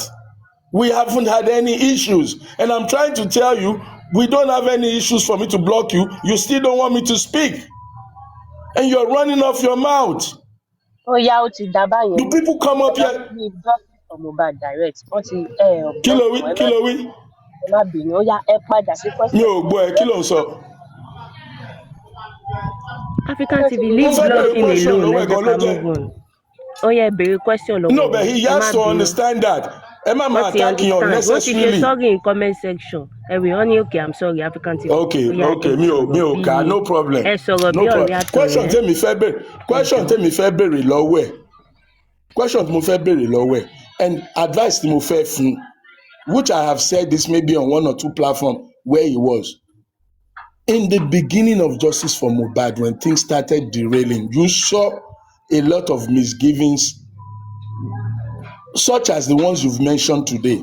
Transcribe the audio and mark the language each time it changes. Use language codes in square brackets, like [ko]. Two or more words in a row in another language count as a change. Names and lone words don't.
[en] We haven't had any issues. And I'm trying to tell you, we don't have any issues for me to block you. You still don't want me to speak. And you're running off your mouth. Oh, yeah, do people come up here? Mohbad direct. [yo] Kilo we. Mi ò gbọ́ ẹ, kí ló ń sọ? [en] African TV, leave blocking alone. Let them move on. Oh yeah, big question. No, but he has to understand that. Emma attacking unnecessarily. What if sorry in comment section? Everyone, okay, I'm sorry, African TV. [yo] Okay, mi ò kà, [en] no problem. No problem. [yo] Question tèmi fẹ́ béèrè lọ́wọ́ ẹ̀. Question tí mo fẹ́ béèrè lọ́wọ́ ẹ̀. [en] And advice [yo] tí mo fẹ́ fún, [en] which I have said this maybe on 1 or 2 platforms where he was. In the beginning of Justice for Mohbad, when things started derailing, you saw a lot of misgivings, such as the ones you've mentioned today.